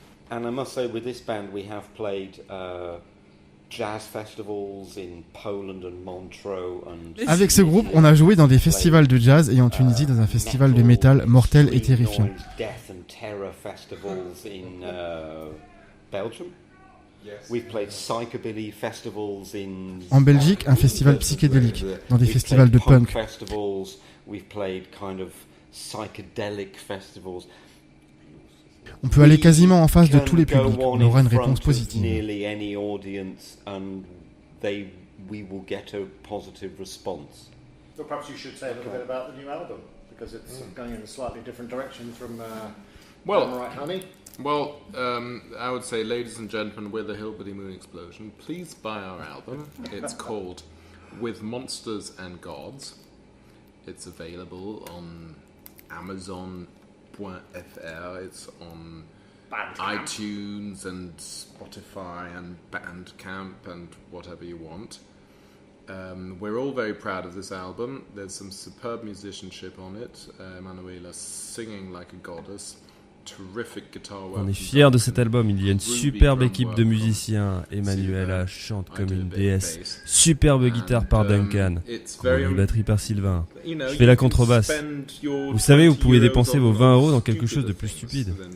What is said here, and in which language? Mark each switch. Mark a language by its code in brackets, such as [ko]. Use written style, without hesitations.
[en] And I must say, with this band, we have played jazz festivals in Poland and Montreux. [fr] Avec ce groupe, on a joué dans des festivals de jazz et en Tunisie dans un festival de métal mortel et terrifiant. [en] Death and terror festivals in Belgium. We've played psychobilly festivals in. [fr] En Belgique, un festival psychédélique, dans des festivals de punk. [en] We've played kind of psychedelic festivals. [fr] On peut aller quasiment en face de tous les publics. On aura une réponse positive. [en] So perhaps you should say a little bit about the new album. because it's going in a slightly different direction from Well, Honey. Well, I would say, ladies and gentlemen, we're the Hillbilly Moon Explosion. Please buy our album. It's called With Monsters and Gods. It's available on Amazon.fr. It's on iTunes and Spotify and Bandcamp and whatever you want. We're all very proud of this album. There's some superb musicianship on it. Emanuela singing like a goddess. [fr] On est fiers de cet album, il y a une superbe équipe de musiciens, Emanuela chante comme une déesse, superbe guitare par Duncan, une batterie par Sylvain, je fais la contrebasse. Vous savez, vous pouvez dépenser vos 20 € dans quelque chose de plus stupide.